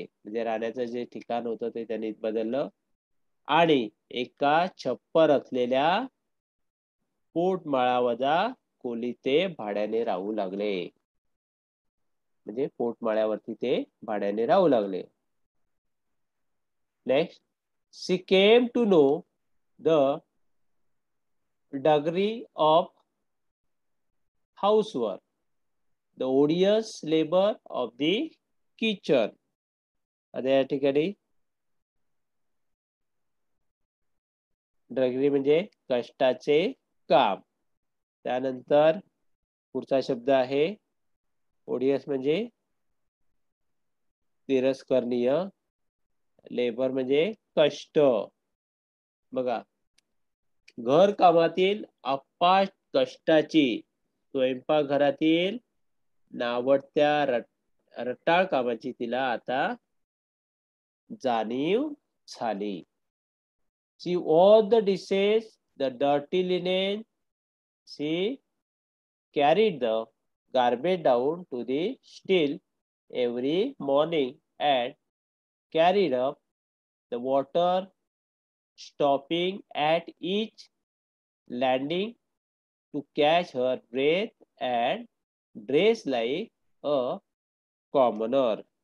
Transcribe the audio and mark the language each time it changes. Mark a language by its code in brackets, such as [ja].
[mr] म्हणजे राहण्याचं जे ठिकाण होतं ते त्यांनी बदललं आणि एका छप्पर असलेल्या पोटमाळावजा खोली ते भाड्याने राहू लागले. म्हणजे पोटमाळ्यावरती ते भाड्याने राहू लागले. [en] Next, she came to know the degree of housework, the odious labor of the kitchen. [mr] आता या ठिकाणी डगरी म्हणजे कष्टाचे काम. त्यानंतर पुढचा शब्द आहे ओडियस म्हणजे तिरस्करणीय. लेबर म्हणजे कष्ट. बघा, घर कामातील अपाट कष्टाची स्वयंपाकघरातील नावडत्या रटाळ कामाची तिला आता जाणीव झाली. [en] She washed the dishes, the dirty linen. She carried the garbage down to the still every morning and carried up the water, stopping at each landing to catch her breath and dress like a commoner.